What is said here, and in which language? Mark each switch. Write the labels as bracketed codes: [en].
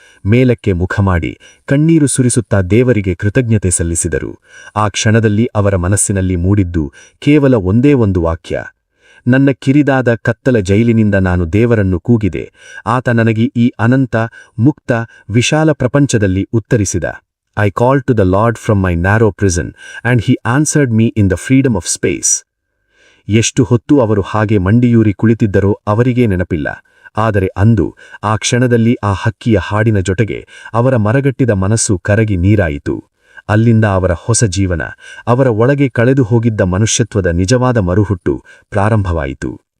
[kn] ಮೇಲಕ್ಕೆ ಮುಖ ಮಾಡಿ ಕಣ್ಣೀರು ಸುರಿಸುತ್ತಾ ದೇವರಿಗೆ ಕೃತಜ್ಞತೆ ಸಲ್ಲಿಸಿದರು. ಆ ಕ್ಷಣದಲ್ಲಿ ಅವರ ಮನಸ್ಸಿನಲ್ಲಿ ಮೂಡಿದ್ದು ಕೇವಲ ಒಂದೇ ಒಂದು ವಾಕ್ಯ: ನನ್ನ ಕಿರಿದಾದ ಕತ್ತಲ ಜೈಲಿನಿಂದ ನಾನು ದೇವರನ್ನು ಕೂಗಿದೆ. ಆತ ನನಗೆ ಈ ಅನಂತ, ಮುಕ್ತ, ವಿಶಾಲ ಪ್ರಪಂಚದಲ್ಲಿ ಉತ್ತರಿಸಿದ. [en] I called to the Lord from my narrow prison, and he answered me in the freedom of space. [kn] ಎಷ್ಟು ಹೊತ್ತು ಅವರು ಹಾಗೆ ಮಂಡಿಯೂರಿ ಕುಳಿತಿದ್ದರೋ ಅವರಿಗೇ ನೆನಪಿಲ್ಲ. ಆದರೆ ಅಂದು ಆ ಕ್ಷಣದಲ್ಲಿ ಆ ಹಕ್ಕಿಯ ಹಾಡಿನ ಜೊತೆಗೆ ಅವರ ಮರಗಟ್ಟಿದ ಮನಸ್ಸು ಕರಗಿ ನೀರಾಯಿತು. ಅಲ್ಲಿಂದ ಅವರ ಹೊಸ ಜೀವನ, ಅವರ ಒಳಗೆ ಕಳೆದು ಹೋಗಿದ್ದ ಮನುಷ್ಯತ್ವದ ನಿಜವಾದ ಮರುಹುಟ್ಟು ಪ್ರಾರಂಭವಾಯಿತು.